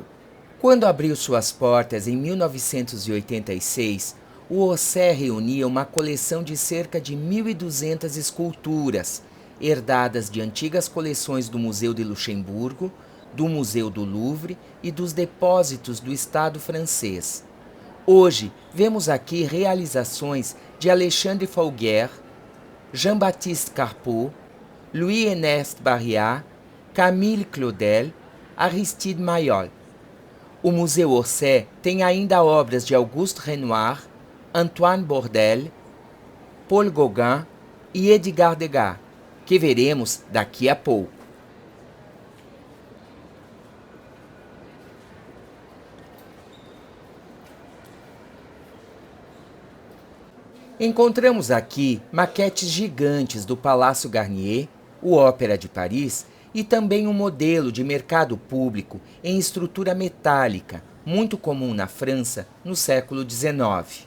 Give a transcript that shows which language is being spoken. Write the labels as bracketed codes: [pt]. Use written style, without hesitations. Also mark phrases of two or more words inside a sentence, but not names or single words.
[pt] Quando abriu suas portas em 1986, o Orsay reunia uma coleção de cerca de 1.200 esculturas, herdadas de antigas coleções do Museu de Luxemburgo, do Museu do Louvre e dos depósitos do Estado francês. Hoje, vemos aqui realizações de Alexandre Falguière, Jean-Baptiste Carpeaux, Louis-Ernest Barriat, Camille Claudel, Aristide Maillol. O Museu Orsay tem ainda obras de Auguste Renoir, Antoine Bourdelle, Paul Gauguin e Edgar Degas, que veremos daqui a pouco. Encontramos aqui maquetes gigantes do Palácio Garnier, o Ópera de Paris e também um modelo de mercado público em estrutura metálica, muito comum na França no século XIX.